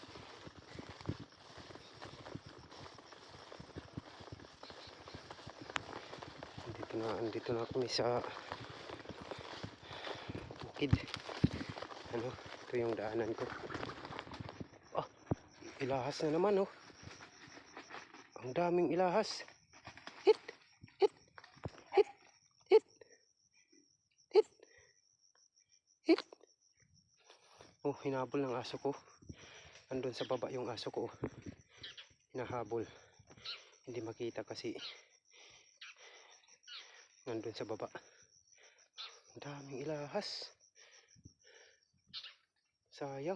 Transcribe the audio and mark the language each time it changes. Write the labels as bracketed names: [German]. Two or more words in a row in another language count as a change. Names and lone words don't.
[Filipino] Andito na kami sa bukid. Ano, ito yung daanan ko. Ah, ilahas na naman oh. Ang daming ilahas. Hit, hit, hit, hit, hit, hit. Oh, hinabol ng aso ko. Andun sa baba yung aso ko. Hinahabol. Hindi makita kasi nandun sa baba. Ang daming ilahas. Sayang.